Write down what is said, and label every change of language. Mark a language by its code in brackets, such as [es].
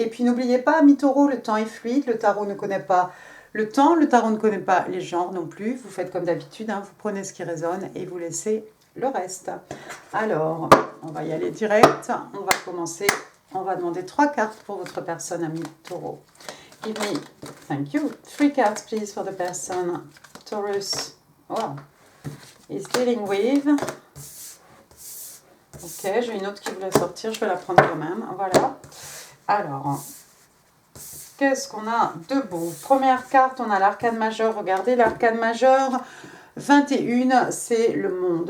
[fr] Et puis n'oubliez pas, mi-taureau, le temps est fluide, le tarot ne connaît pas le temps, le tarot ne connaît pas les genres non plus. Vous faites comme d'habitude, hein, vous prenez ce qui résonne et vous laissez le reste. Alors, on va y aller direct. On va commencer. On va demander 3 cartes pour votre personne, ami taureau. [en] Give me, thank you, 3 cards please for the person, Taurus. Wow. Is dealing with... [fr] Ok, j'ai une autre qui voulait sortir, je vais la prendre quand même. Voilà. Alors, qu'est-ce qu'on a de beau? Première carte, on a l'arcane majeur. Regardez, l'arcane majeur 21, c'est le monde.